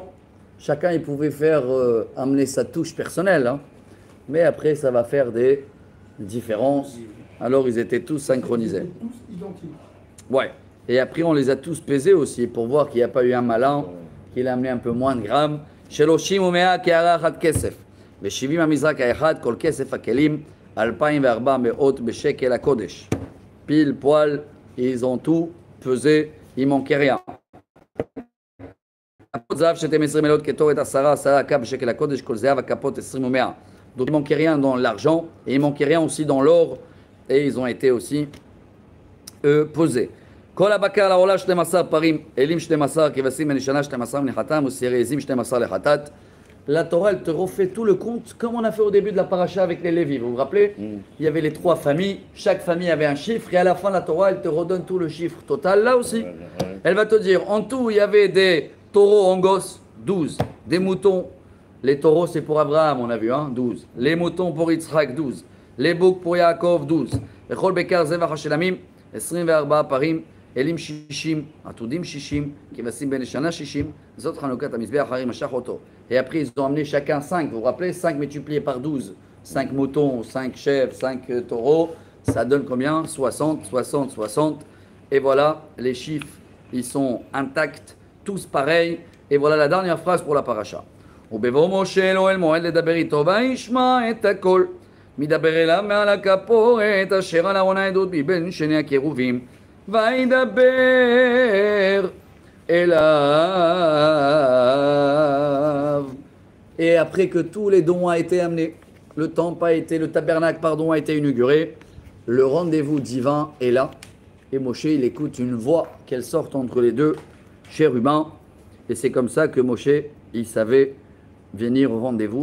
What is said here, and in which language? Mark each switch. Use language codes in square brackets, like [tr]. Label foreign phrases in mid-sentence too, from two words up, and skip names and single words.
[fr] Chacun il pouvait faire amener sa touche personnelle, hein. Mais après ça va faire des différences. Alors ils étaient tous synchronisés. Tous identiques. Ouais. Et après on les a tous pesés aussi pour voir qu'il n'y a pas eu un malin, qu'il a amené un peu moins de grammes. [he] שלושים ומאה קערה אחת כסף ושבעים המזרק האחד כל כסף הכלים 2,400 בשקל הקודש. [fr] Pile, poil, ils ont tout pesé, il ne manquait rien. Donc il ne manquait rien dans l'argent et il ne manquait rien aussi dans l'or et ils ont été aussi posés. [he] כל הבקר העולה 12 פרים, אלים 12, כבשים בן שנה 12 מנחתם, וסירי עזים 12 לחטאת. [fr] La Torah, elle te refait tout le compte, comme on a fait au début de la paracha avec les Lévis. Vous vous rappelez? Il y avait les 3 familles, chaque famille avait un chiffre, et à la fin, la Torah, elle te redonne tout le chiffre total. Là aussi, elle va te dire, en tout, il y avait des taureaux en gosse, 12. Des moutons, les taureaux, c'est pour Abraham, on a vu, hein, 12. Les moutons pour Yitzhak, 12. Les boucs pour Yaakov, 12. [he] וכל בקר זבח השלמים 24 פרים. אלים 60, עתודים 60, כבשים בן שנה 60, זאת חנוכת המזבח, הרי משך אותו. [fr] Et après, ils ont amené chacun 5, vous vous rappelez, 5 multiplié par 12, 5 moutons, 5 chèvres, 5 taureaux, ça donne combien? 60, 60, 60. Et voilà, les chiffres, ils sont intacts, tous pareils. Et voilà la dernière phrase pour la paracha. [he] ובבוא משה אלוהי אל מועד לדבר איתו, וישמע את הכל. מדבר אליו מעל הכפורת, אשר על ארון העדות מבין שני הקירובים. וידבר אליו. [fr] Et après que tous les dons ont été amenés, le tabernacle a été inauguré, le rendez-vous divin est là. Et Moshe, il écoute une voix qu'elle sort entre les 2 chérubins. Et c'est comme ça que Moshe, il savait venir au rendez-vous.